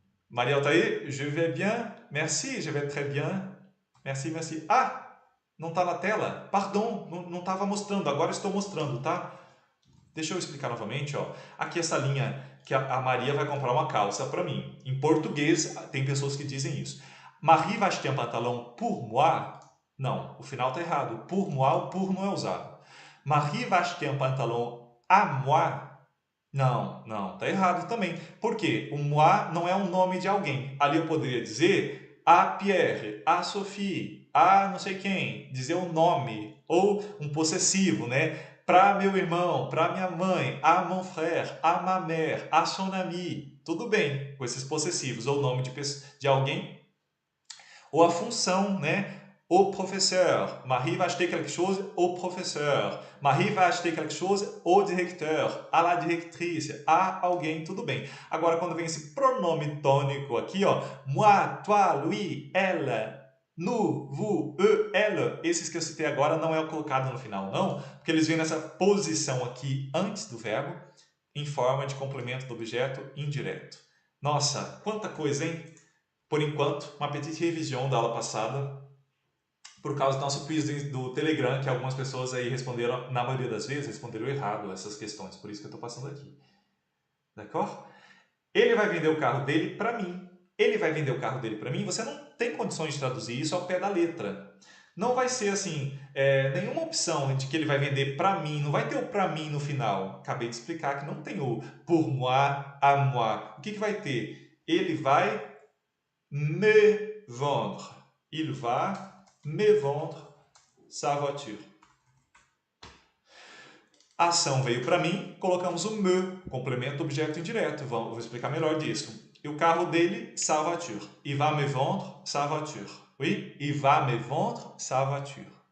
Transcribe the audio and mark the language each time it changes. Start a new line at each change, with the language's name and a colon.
Portuguese: Mariel tá aí?
French: Je vais bien. Merci, je vais très bien. Merci, merci.
Portuguese: Ah, não está na tela? Pardon, não estava mostrando. Agora estou mostrando, tá? Deixa eu explicar novamente, ó. Aqui essa linha que a Maria vai comprar uma calça para mim. Em português, tem pessoas que dizem isso.
French: Marie va acheter un pantalon pour moi?
Portuguese: Não, o final está errado.
French: Pour moi,
Portuguese: o pour não é usado.
French: Marie va acheter un pantalon à moi?
Portuguese: Não, tá errado também. Por quê? O moi não é um nome de alguém. Ali eu poderia dizer a Pierre, a Sophie, a não sei quem, dizer um nome ou um possessivo, né? Para meu irmão, para minha mãe,
French: a mon frère, a ma mère, a son ami.
Portuguese: Tudo bem com esses possessivos ou nome de alguém. Ou a função, né? Au professeur.
French: Marie va acheter quelque chose au professeur. Marie va acheter quelque chose au directeur, à la directrice,
Portuguese: a alguém, tudo bem. Agora, quando vem esse pronome tônico aqui, ó, moi, toi, lui, elle, nous, vous, eux, elle, esses que eu citei agora não é colocado no final, não, porque eles vêm nessa posição aqui antes do verbo, em forma de complemento do objeto indireto. Nossa, quanta coisa, hein? Por enquanto, uma petite revisão da aula passada. por causa do nosso quiz do Telegram, que algumas pessoas aí responderam, na maioria das vezes, responderam errado essas questões. Por isso que eu estou passando aqui. D'accord? Ele vai vender o carro dele para mim. Ele vai vender o carro dele para mim. Você não tem condições de traduzir isso ao pé da letra. Não vai ser assim, nenhuma opção de que ele vai vender para mim. Não vai ter o para mim no final. Acabei de explicar que não tem o pour moi, à moi. O que vai ter? Ele vai me vendre.
French: Il va me vendre sa voiture.
Portuguese: A ação veio para mim, colocamos o me, complemento objeto indireto. Vou explicar melhor disso. E o carro dele, sa voiture.
French: Il va me vendre sa voiture. Oui, il va me vendre sa voiture.